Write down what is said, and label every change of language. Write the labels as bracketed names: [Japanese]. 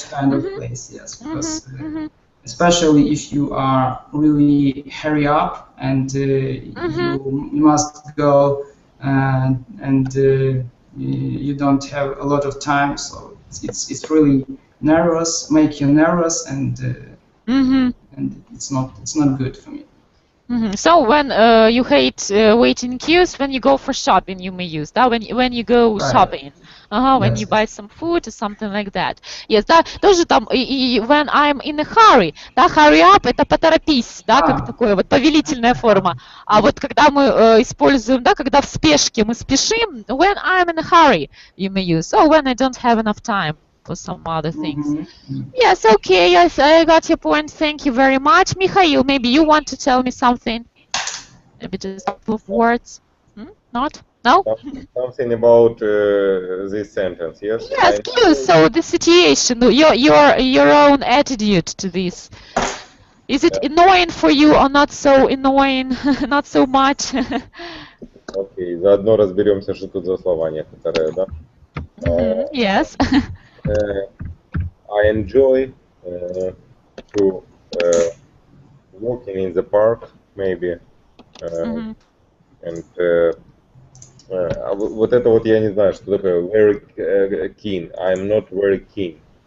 [English] such kind of place, yes, because especially if you are really hurry up and you must go and you don't have a lot of time, so it's really nervous, make you nervous, and it's not good for me. So when you hate waiting queues, when you go for shopping, you may use that. When you go Right. shopping, when you buy some food or something like that. [Russian] Yes, да, тоже там. [English] When I'm in a hurry, [Russian] да, [English] hurry up, [Russian] это поторопись, да, как такое вот повелительная форма. А вот когда мы используем, да, когда в спешке мы спешим, [English] when I'm in a hurry, you may use. Oh, when I don't have enough time for some other things. Yes, okay, yes, I got your point. Thank you very much. Mikhail, maybe you want to tell me something? Maybe just a couple of words? Not? No? Something about this sentence, yes? Yes, you. So the situation, your own attitude to this. Is it annoying for you or not so annoying? Not so much? [Russian] Окей, заодно разберемся, что тут за слова некоторые, да? [English] Yes. I enjoy to walking in the park, maybe, and [Russian] вот это вот я не знаю, что такое [English] very keen. I'm not very keen.